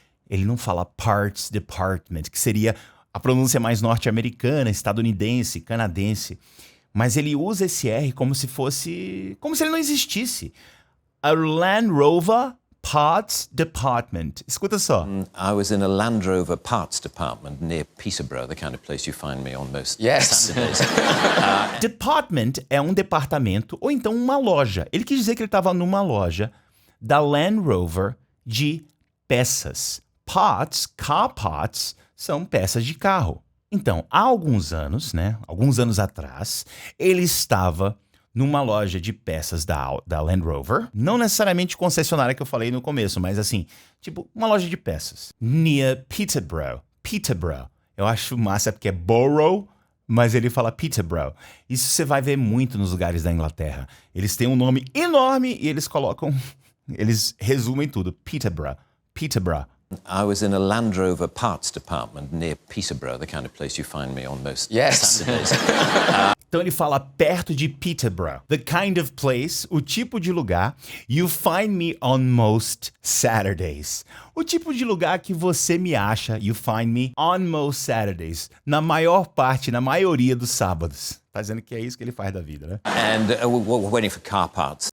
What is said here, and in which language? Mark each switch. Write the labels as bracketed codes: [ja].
[pt] Ele não fala parts department, que seria a pronúncia mais norte-americana, estadunidense, canadense. Mas ele usa esse R como se ele não existisse. A Land Rover Parts Department. Escuta só. [en] I was in a Land Rover parts department near Peterborough, the kind of place you find me on most Yes. Saturdays. [pt] Department é um departamento ou então uma loja. Ele quis dizer que ele estava numa loja da Land Rover de peças. Parts, car parts, são peças de carro. Então, há alguns anos, né? Alguns anos atrás, ele estava numa loja de peças da Land Rover. Não necessariamente concessionária que eu falei no começo, mas assim, tipo, uma loja de peças. Near Peterborough. Peterborough. Eu acho massa porque é borough, mas ele fala Peterborough. Isso você vai ver muito nos lugares da Inglaterra. Eles têm um nome enorme e eles resumem tudo. Peterborough. Peterborough. [en] I was in a Land Rover parts department near Peterborough, the kind of place you find me on most Yes. Saturdays. [pt] Então ele fala perto de Peterborough. [en] The kind of place, [pt] o tipo de lugar, [en] you find me on most Saturdays. [pt] O tipo de lugar que você me acha, [en] you find me on most Saturdays. [pt] Na maior parte, na maioria dos sábados. Tá dizendo que é isso que ele faz da vida, né? [en] And we're waiting for car parts.